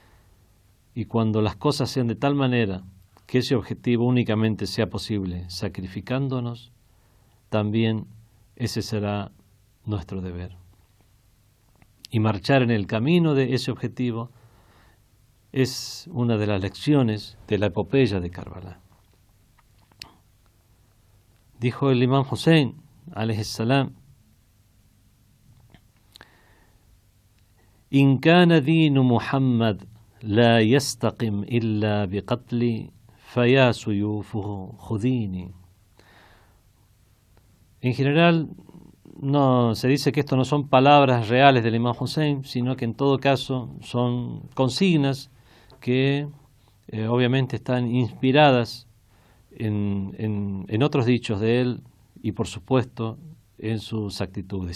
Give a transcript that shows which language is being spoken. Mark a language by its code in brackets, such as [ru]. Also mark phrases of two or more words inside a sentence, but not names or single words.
[es] Y cuando las cosas sean de tal manera que ese objetivo únicamente sea posible sacrificándonos, también ese será nuestro deber. Y marchar en el camino de ese objetivo es una de las lecciones de la epopeya de Karbala. Dijo el imam Hussein, [ar] عليه السلام, إن كان دين محمد لا يستقم إلا بقتل فيا سيوفه خذيني. [es] En general, no se dice que esto no son palabras reales del imam Hussein, sino que en todo caso son consignas que obviamente están inspiradas en otros dichos de él y por supuesto en sus actitudes.